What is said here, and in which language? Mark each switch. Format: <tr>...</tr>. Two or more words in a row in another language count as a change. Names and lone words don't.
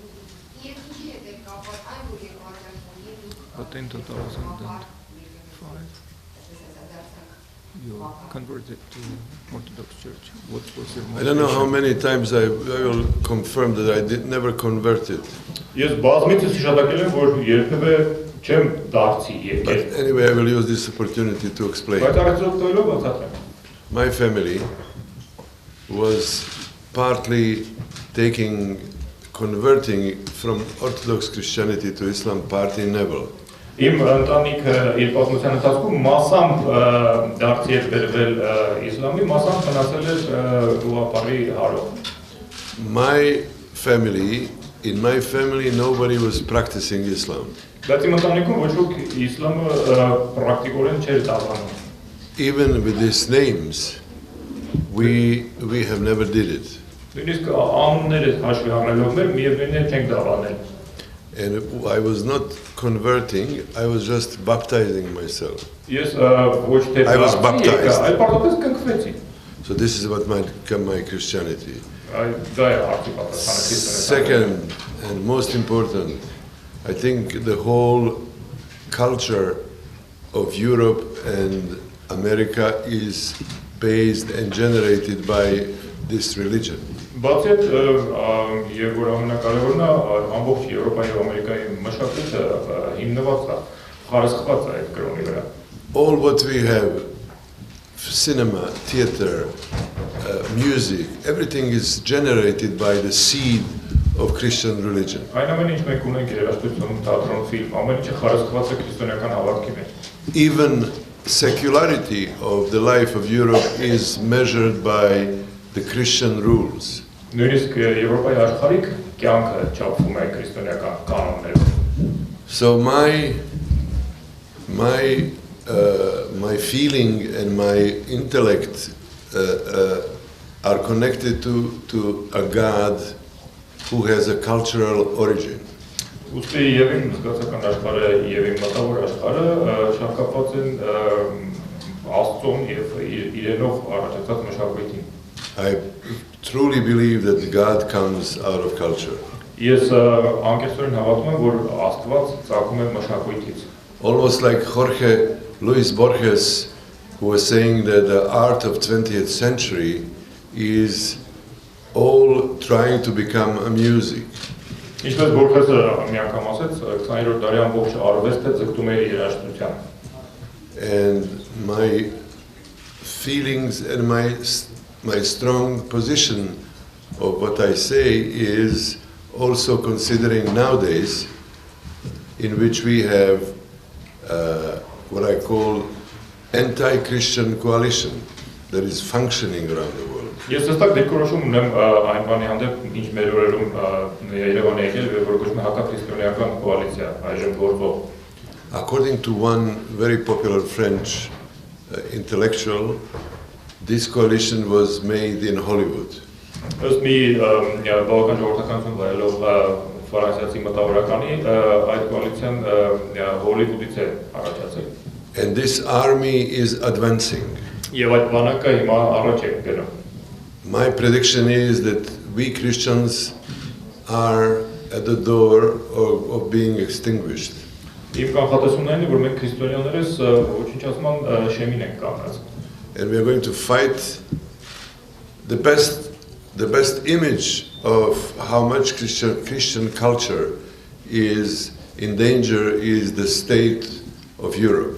<en>But in 2005, you converted to Orthodox Church. What was your motivation? I don't know how many times I will confirm that I never converted.</en> <hy>Ես բազմիցս հիշատակել եմ, որ երբևէ չեմ դարձի եկել։</hy> <en>But anyway, I will use this opportunity to explain.</en> <hy>Բայց առանցնելով բացատրեմ։</hy> <en>My family was partly converting from Orthodox Christianity to Islam party level.</en> <hy>Իմ ընտանիքը իր պատմության ընթացքում մասամբ դարձի էր բերվել իսլամի, մասամբ մնացել էր գյուղապարի հարով։</hy> <en>In my family, nobody was practicing Islam.</en> <hy>Բայց իմ ընտանիքում ոչ ոք իսլամը պրակտիկորեն չէր դավանում։</hy> <en>Even with these names, we have never did it.</en> <hy>Նույնիսկ անունները հաշվի առնելով մեր միևնույնն է չենք դավանել։</hy> <en>And I was not converting, I was just baptizing myself. Yes, I was baptized. So this is what my Christianity. Second, Second, and most important, I think the whole culture of Europe and America is based and generated by this religion.</en> <hy>Բացի այդ, եւ որ ամենակարևորն է, ամբողջ Եվրոպայի եւ Ամերիկայի մշակույթը հիմնված է, խարսխված է այդ կրոնի վրա։</hy> <en>All what we have, cinema, theater, music, everything is generated by the seed of Christian religion.</en> <hy>Այն ամենը ինչ մենք ունենք երաժշտություն, թատրոն, ֆիլմ, ամեն ինչը խարսխված է քրիստոնեական հավատքի մեջ։</hy> <en>Even secularity of the life of Europe is measured by the Christian rules.</en> <hy>Նույնիսկ Եվրոպայի աշխարհիկ կյանքը չափվում է քրիստոնեական կանոններով։</hy> <en>So my feeling and my intellect are connected to a God who has a cultural origin.</en> <hy>Ուստի եւ իմ զգացական աշխարհը եւ իմ մտավոր աշխարհը շարքապած են Աստծուն եւ իրենով առաջացած մշակույթին։</hy> <en>I truly believe that God comes out of culture.</en> <hy>Ես անկեղծորեն հավատում եմ, որ Աստված ծագում է մշակույթից։</hy> <en>Almost like Jorge Luis Borges, who was saying that the art of 20th century is all trying to become a music.</en> <hy>Ինչպես Բորխեսը մի անգամ ասեց, 20-րդ դարի ամբողջ արվեստը ձգտում է երաժշտության։</hy> <en>And my feelings and my strong position of what I say is also considering nowadays in which we have what I call anti-Christian coalition that is functioning around the world.</en> <hy>Ես հստակ դիրքորոշում ունեմ այն բանի հանդեպ, ինչ մեր օրերում Երևան է եկել, որ կոչվում է հակաքրիստոնեական կոալիցիա, այժմ գործող։</hy> <en>According to one very popular French intellectual, this coalition was made in Hollywood.</en> <hy>Ըստ մի բավական ժողովրդականություն վայելող ֆրանսիացի մտավորականի, այդ կոալիցիան Հոլիվուդից է առաջացել։</hy> <en>And this army is advancing.</en> <hy>Եվ այդ բանակը հիմա առաջ է գնում։</hy> <en>My prediction is that we Christians are at the door of being extinguished.</en> <hy>Իմ կանխատեսումն այն է, որ մենք քրիստոնյաներս ոչնչացման շեմին ենք կանգնած։</hy> <en>And we are going to fight the best image of how much Christian culture is in danger is the state of Europe.</en>